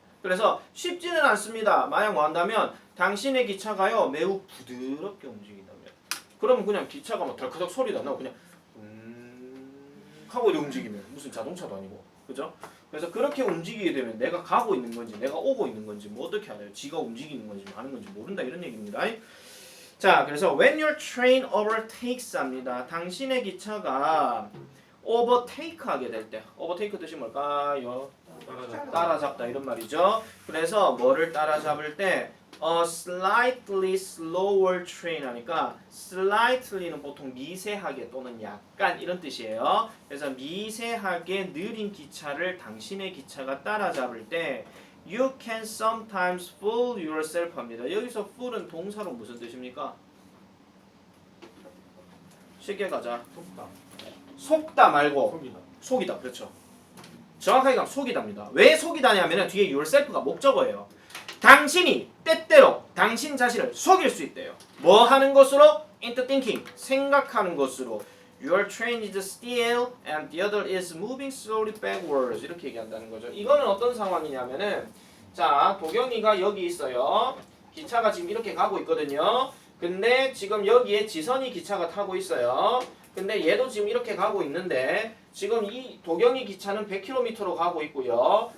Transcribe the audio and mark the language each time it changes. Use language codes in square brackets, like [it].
[ko] 그래서 쉽지는 않습니다. 만약 뭐 한다면 당신의 기차가요 매우 부드럽게 움직인다면 그러면 그냥 기차가 막 덜커덕 소리도 안 나고 그냥 하고 이렇게 움직이면 무슨 자동차도 아니고 그죠? 그래서 그렇게 움직이게 되면 내가 가고 있는 건지 내가 오고 있는 건지 뭐 어떻게 알아요? 지가 움직이는 건지 뭐 하는 건지 모른다 이런 얘기입니다. 자, 그래서 [en] when your train overtakes [ko] 합니다. 당신의 기차가 overtake 하게 될 때 overtake 뜻이 뭘까요? 따라잡다 이런 말이죠. 그래서 뭐를 따라잡을 때 [en] a slightly slower train [ko] 하니까 slightly는 보통 미세하게 또는 약간 이런 뜻이에요. 그래서 미세하게 느린 기차를 당신의 기차가 따라잡을 때 [en] you can sometimes fool yourself [ko] 합니다. 여기서 fool은 동사로 무슨 뜻입니까? 쉽게 가자. 속다. 속다 말고 속이다. 속이다. 그렇죠. 정확하게 가면 속이다입니다. 왜 속이다냐면 뒤에 yourself가 목적어예요. 당신이 때때로 당신 자신을 속일 수 있대요. 뭐 하는 것으로? [en] into thinking, [ko] 생각하는 것으로. [en] Your train is still and the other is moving slowly backwards. [ko] 이렇게 얘기한다는 거죠. 이거는 어떤 상황이냐면은 자, 도경이가 여기 있어요. 기차가 지금 이렇게 가고 있거든요. 근데 지금 여기에 지선이 기차가 타고 있어요. 근데 얘도 지금 이렇게 가고 있는데 지금 이 도경이 기차는 100km로 가고 있고요.